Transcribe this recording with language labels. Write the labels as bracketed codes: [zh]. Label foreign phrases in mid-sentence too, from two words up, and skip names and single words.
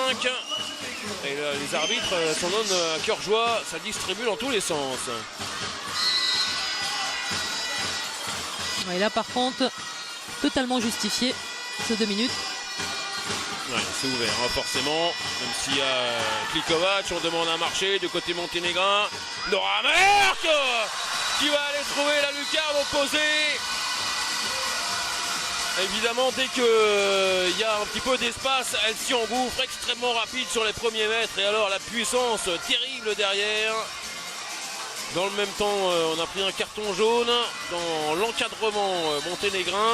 [fr] Et là, les arbitres s'en donnent à cœur joie. Ça distribue dans tous les sens. Et là, par contre, totalement justifié, ce 2 minutes. Ouais, c'est ouvert, hein, forcément. Même s'il y a Klikovac, on demande un marché du côté monténégrin. Nora Mørk qui va aller trouver la lucarne opposée. Évidemment, dès qu'il y a un petit peu d'espace, elle s'y engouffre, extrêmement rapide sur les premiers mètres. Et alors la puissance terrible derrière. Dans le même temps, on a pris un carton jaune dans l'encadrement monténégrin.